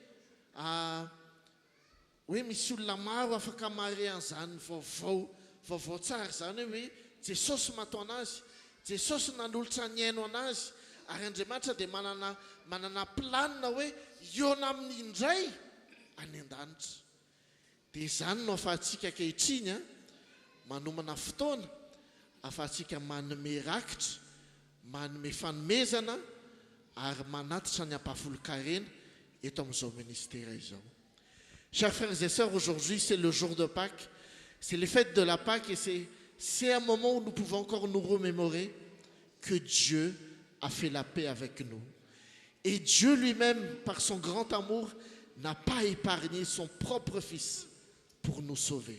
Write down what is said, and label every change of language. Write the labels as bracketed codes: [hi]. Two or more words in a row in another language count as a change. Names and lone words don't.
[mg] hoe misy olona maro afaka mare an'izany vaovao tsara zany hoe Jesosy mahatao anazy, Jesosy nanolotra ny aino anazy, ary Andriamanitra dia manana planina hoe iona amin'ny indray any an-danitra. Dia izany no ahafahantsika ankehitriny manomana fotoana, ahafahantsika manome rakitra, manome fanomezana, ary manatitra ny ampahafolo-karena eto amin'izao ministère izao. [fr] Chers frères et sœurs, aujourd'hui c'est le jour de Pâques, c'est les fêtes de la Pâques, et c'est un moment où nous pouvons encore nous remémorer que Dieu a fait la paix avec nous. Et Dieu lui-même, par son grand amour, n'a pas épargné son propre Fils pour nous sauver.